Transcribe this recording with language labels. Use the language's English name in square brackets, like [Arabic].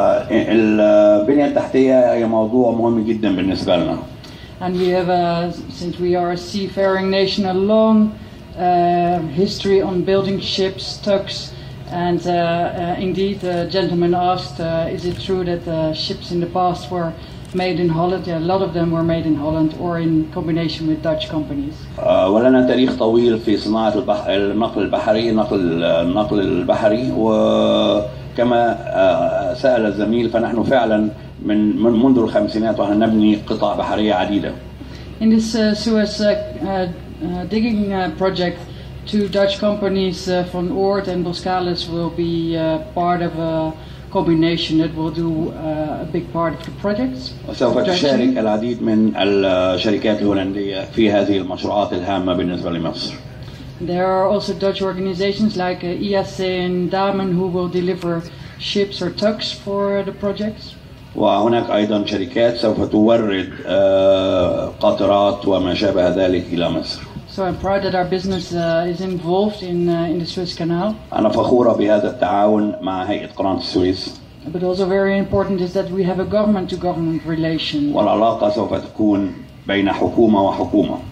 [Arabic] البنية التحتية هي موضوع مهم جدا بالنسبة لنا. [English] And we have, since we are a seafaring nation, a long history on building ships, tugs, and indeed, the gentleman asked, is it true that ships in the past were made in Holland? Yeah, a lot of them were made in Holland or in combination with Dutch companies. [Arabic] ولنا تاريخ طويل في صناعة النقل البحري، النقل البحري، وكما سأل الزميل فنحن فعلا منذ الخمسينات ونحن نبني قطع بحرية عديدة. [English] In this Suez digging project, two Dutch companies, Van Oort and Boskalis, will be part of a combination that will do a big part of the projects. [Arabic] وسوف تشارك العديد من الشركات الهولندية في هذه المشروعات الهامة بالنسبة لمصر. [English] There are also Dutch organizations like IAC and Damen who will deliver ships or tugs for the projects. [Arabic] وهناك أيضا شركات سوف تورد قطارات وما شابه ذلك إلى مصر. [English] So I'm proud that our business is involved in the Suez Canal. [Arabic] أنا فخورة بهذا التعاون مع هيئة قناة السويس. [English] But also very important is that we have a government-to-government relation. [Arabic] والعلاقة سوف تكون بين حكومة وحكومة.